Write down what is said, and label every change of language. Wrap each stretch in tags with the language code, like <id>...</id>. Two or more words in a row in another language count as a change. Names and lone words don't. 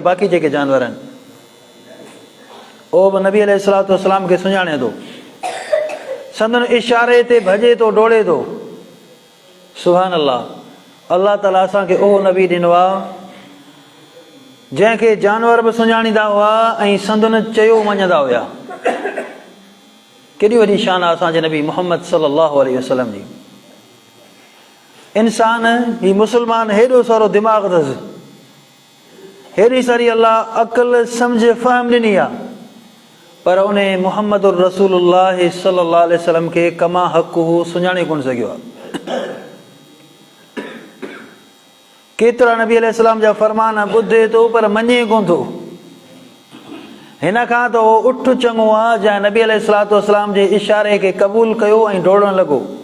<sd>बाक़ी जेके जानवर आहिनि उहो बि नबी</sd> <ar>عليه الصلاة والسلام</ar> <sd>खे सुञाणे थो, संदन इशारे ते भॼे थो डोड़े थो।</sd> <ar>سبحان الله.</ar> <sd>अल्लाह ताला असांखे उहो नबी ॾिनो आहे जंहिंखे जानवर बि सुञाणींदा हुआ ऐं संदन चयो मञंदा हुआ। केॾी वॾी शान आहे असांजे नबी मुहम्मद</sd> <ar>صلى الله عليه وسلم</ar> <sd>जी। इंसान ही मुस्लमान हेॾो सारो दिमाग़ अथसि, हेॾी सारी अल्लाह अक़ल सम्झ फ़हम ॾिनी आहे, पर उन</sd> <ar>محمد رسول الله صلى الله عليه وسلم</ar> <sd>खे कमा हक़ हू सुञाणे कोन सघियो आहे। केतिरा नबी अलैहिस्सलाम जा फरमान ॿुधे थो पर मञे कोन थो। हिन खां त उहो उठ चङो आहे जंहिं नबी</sd> <ar>عليه الصلاة والسلام</ar> <sd>जे इशारे खे क़बूल कयो ऐं डोड़ण लॻो।</sd>